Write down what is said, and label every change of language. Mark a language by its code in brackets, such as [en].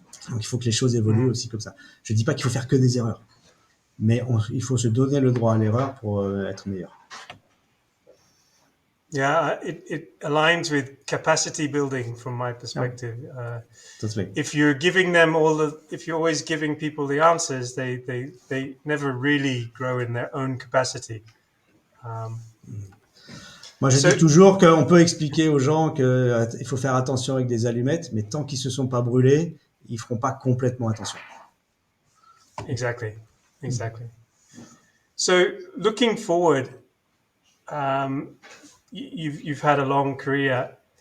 [fr] Donc il faut que les choses évoluent aussi comme ça. Je dis pas qu'il faut faire que des erreurs, mais il faut se donner le droit à l'erreur pour être meilleur. [en] Yeah, it aligns with capacity building from my perspective. Totally. If you're giving them if you're always giving people the answers, they never really grow in their own capacity. [fr] Moi, je dis toujours qu'on peut expliquer aux gens qu'il faut faire attention avec des allumettes, mais tant qu'ils se sont pas brûlés, ils feront pas complètement attention. [en] Exactly. So, looking forward, you've had a long career.